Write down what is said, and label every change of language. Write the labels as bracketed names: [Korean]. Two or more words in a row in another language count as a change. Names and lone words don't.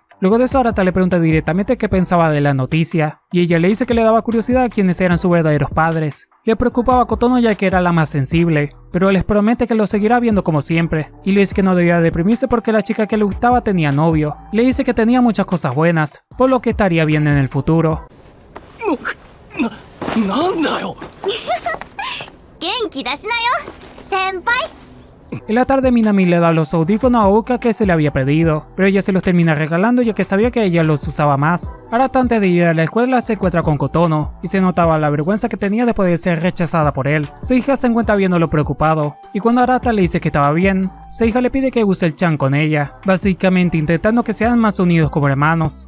[Spanish] Luego de eso Arata le pregunta directamente qué pensaba de la noticia, y ella le dice que le daba curiosidad a quiénes eran sus verdaderos padres. Le preocupaba a Kotono ya que era la más sensible, pero les promete que lo seguirá viendo como siempre, y le dice que no debía deprimirse porque la chica que le gustaba tenía novio. Le dice que tenía muchas cosas buenas, por lo que estaría bien en el futuro. [Japanese] なんだよ。元気出しなよ先輩。 [Spanish] En la tarde Minami le da los audífonos a Oka que se le había pedido, pero ella se los termina regalando ya que sabía que ella los usaba más. Arata antes de ir a la escuela se encuentra con Kotono, y se notaba la vergüenza que tenía después de ser rechazada por él. Seiji se encuentra viéndolo preocupado, y cuando Arata le dice que estaba bien, Seiji le pide que use el chan con ella, básicamente intentando que sean más unidos como hermanos.